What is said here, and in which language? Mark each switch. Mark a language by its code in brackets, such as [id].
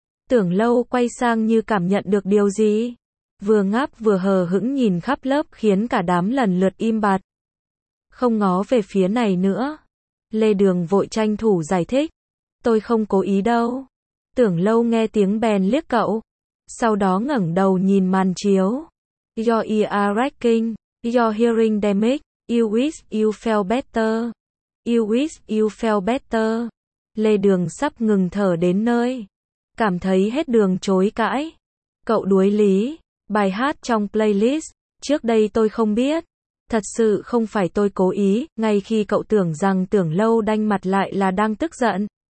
[vi] Tưởng Lâu quay sang như cảm nhận được điều gì. Vừa ngáp vừa hờ hững nhìn khắp lớp khiến cả đám lần lượt im bặt. Không ngó về phía này nữa. Lê Đường vội tranh thủ giải thích. Tôi không cố ý đâu. Tưởng Lâu nghe tiếng bèn liếc cậu. Sau đó ngẩng đầu nhìn màn chiếu. [en] Your ear are racking. Your hearing damaged. You wish you felt better. You wish you felt better. [vi] Lê Đường sắp ngừng thở đến nơi. Cảm thấy hết đường chối cãi. Cậu đuối lý. Bài hát trong playlist, trước đây tôi không biết. Thật sự không phải tôi cố ý, ngay khi cậu tưởng rằng Tưởng Lâu đanh mặt lại là đang tức giận.